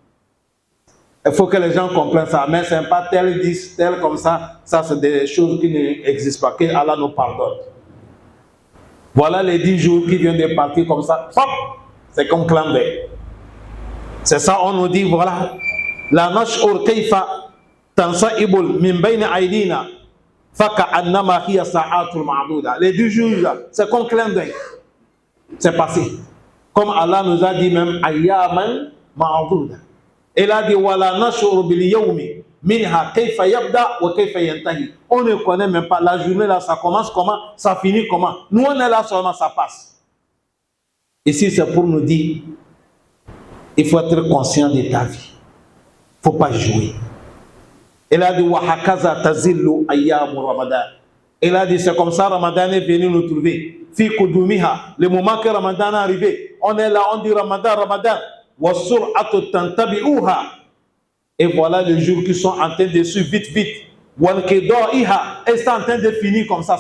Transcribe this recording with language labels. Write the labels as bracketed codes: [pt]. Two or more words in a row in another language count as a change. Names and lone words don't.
[fr] Il faut que les gens comprennent ça. Mais ce n'est pas tel 10, tel comme ça. Ça, c'est des choses qui n'existent pas. Que Allah nous pardonne. Voilà les 10 jours qui viennent de partir comme ça. C'est comme clin d'œil. C'est ça, on nous dit, voilà. [ar] لا نشعر كيف تنساب من بين أيدينا فكأنما هي ساعة معدودة. [fr] Les 10 jours là, c'est comme clin d'œil. C'est passé. Comme Allah nous a dit même [ar] أياما معدودة. [fr] Il a dit [ar] ولا نشعر باليوم منها كيف يبدأ وكيف ينتهي. [fr] On ne connaît même pas la journée là, ça commence comment, ça finit comment. Nous on est là seulement, ça passe. Ici c'est pour nous dire, il faut être conscient de ta vie. Il ne faut pas jouer. Il a dit [ar] وهكذا تظل أيام رمضان. [fr] Il a dit c'est comme ça Ramadan est venu nous trouver. [ar] في قدومها, [fr] le moment que Ramadan est arrivé, on est là, on dit Ramadan, Ramadan. [ar] وسرعة تتابعها. [fr] Et voilà les jours qui sont en train de suivre vite, vite. Et c'est en train de finir comme ça.